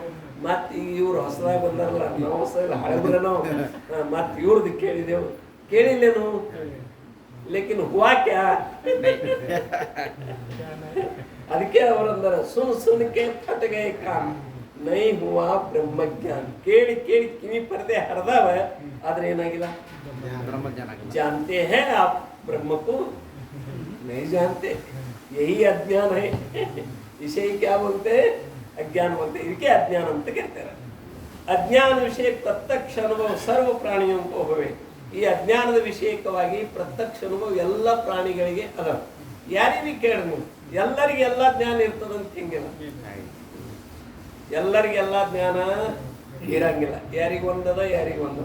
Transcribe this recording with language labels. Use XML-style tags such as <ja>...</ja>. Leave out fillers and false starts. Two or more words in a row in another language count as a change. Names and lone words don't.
<kn>ಮತ್ತೆ ಈಗ ಇವ್ರು ಹೊಸದಾಗಿ ಬಂದಾರಲ್ಲ, ನಾವು ಹೊಸ ಹಳೆಬ್ರೆ ನಾವು ಮತ್ತೆ ಇವ್ರದ್ದು ಕೇಳಿದೆವು.</kn> <hi>ಕೇಳಿಲ್ಲೇನು? लेकिन हुआ क्या?</hi> <kn>ಅದಕ್ಕೆ ಅವರಂದರ</kn> <hi>सुन सुनके फटगे कान नै हुआ ब्रह्मज्ञान.</hi> <kn>ಕೇಳಿ ಕೇಳಿ ಕಿವಿ ಪರದೆ ಹರಿದಾವ, ಆದ್ರೆ ಏನಾಗಿಲ್ಲ</kn> <hi>जानते हैं आप ब्रह्म को नहीं जानते, यही अज्ञान है. इसे क्या बोलते हैं? अज्ञान बोलते हैं. इसके अज्ञान</hi> <kn>ಅಂತ ಕರೀತಾರೆ.</kn> <hi>अज्ञान विषय प्रत्यक्ष अनुभव सर्व प्राणियो होवे.</hi> <kn>ಈ ಅಜ್ಞಾನದ ವಿಷಯಕವಾಗಿ ಪ್ರತ್ಯಕ್ಷ ಅನುಭವ ಎಲ್ಲ ಪ್ರಾಣಿಗಳಿಗೆ ಅದ. ಯಾರಿಗೆ ಕೇಳಿ ನೀವು ಎಲ್ಲರಿಗೆ ಎಲ್ಲ ಜ್ಞಾನ ಇರ್ತದಂತ ಹಿಂಗಿಲ್ಲ. ಎಲ್ಲರಿಗೆಲ್ಲ ಜ್ಞಾನ ಇರಂಗಿಲ್ಲ. ಯಾರಿಗೊಂದದ ಯಾರಿಗೊಂದು.</kn>